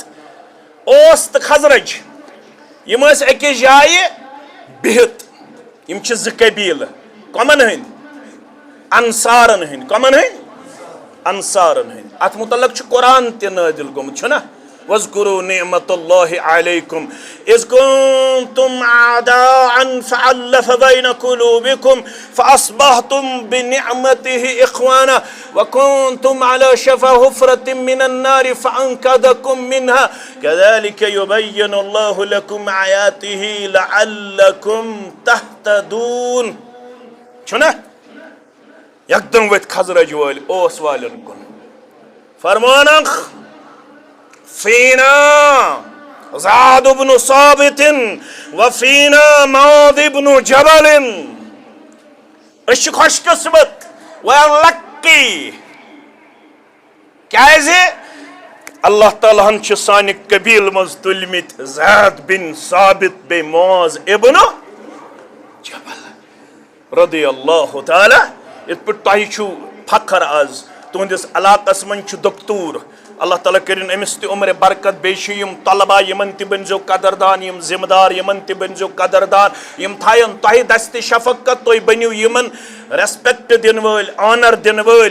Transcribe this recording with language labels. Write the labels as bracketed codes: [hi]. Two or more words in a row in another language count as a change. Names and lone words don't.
[ks] اوس تہٕ خزرج یِم ٲسۍ أکِس جایہِ بِہِتھ. یِم چھِ زٕ قبیٖلہٕ کۄمن ہٕنٛدۍ انصارن ہٕنٛدۍ. کۄمن ہٕنٛدۍ انصارن ہٕنٛدۍ. اتھ متعلق چھُ قرآن تہِ نٲدِل گوٚمُت چھُنہ. [ar] واذکروا نعمت اللہ علیکم اذ کنتم اعداء فألف بین قلوبکم فاصبحتم بنعمته اخوانا وکنتم على شفا حفرة من النار فانقذکم منها كذلك يبین اللہ لکم آیاته لعلکم تہتدون. [ks] چھُنہ یکدم ؤتھۍ خزرج وٲلۍ اوس والٮ۪ن کُن فرمانکھ [ar] فینا زاد بن ثابت وفینا معاذ بن جبل. [ks] أسۍ چھِ خوش قسمت [en] we are lucky. [ks] کیازِ اللہ تعالیٰ ہن چھِ سانہِ قبیٖلہٕ منٛز تُلمٕتۍ زید بن ثابت بیٚیہِ معاذ ابن جبل [ar] رضی اللہ تعالیٰ. [ks] یِتھ پٲٹھۍ تۄہہِ چھُو فخر آز تُہنٛدِس علاقس منٛز چھُ دکتور. اللہ تعالیٰ کٔرِنۍ أمِس تہِ عمرِ برکت. بیٚیہِ چھِ یِم طلبا یِمن تہِ بٔنزیو قدردان. یِم ذمہٕ دار یِمن تہِ بٔنزیو قدردان. یِم تھاین تۄہہِ دستہِ شفقت. تُہۍ بٔنِو یِمن ریسپیکٹ دِنہٕ وٲلۍ آنر دِنہٕ وٲلۍ.